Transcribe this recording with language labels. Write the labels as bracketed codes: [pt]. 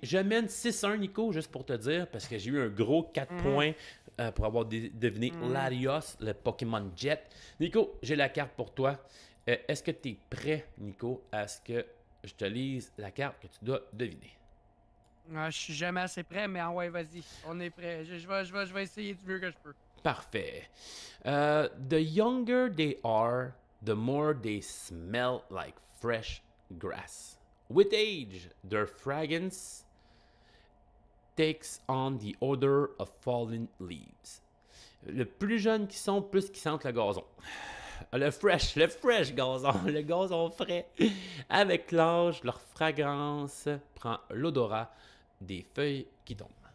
[fr] Je mène 6-1, Nico, juste pour te dire, parce que j'ai eu un gros 4 points pour avoir deviné Latios, le Pokémon Jet. Nico, j'ai la carte pour toi. Est-ce que tu es prêt, Nico, à ce que je te lise la carte que tu dois deviner? Je suis jamais assez prêt, mais ouais, vas-y, on est prêt. Je vais essayer du mieux que je peux. Parfait. [en] The younger they are, the more they smell like fresh grass. With age, their fragrance takes on the odor of fallen leaves. [fr] Le plus jeune qu'ils sont, plus qu'ils sentent le gazon. Le fresh gazon, le gazon frais. Avec l'âge, leur fragrance prend l'odorat des feuilles qui tombent.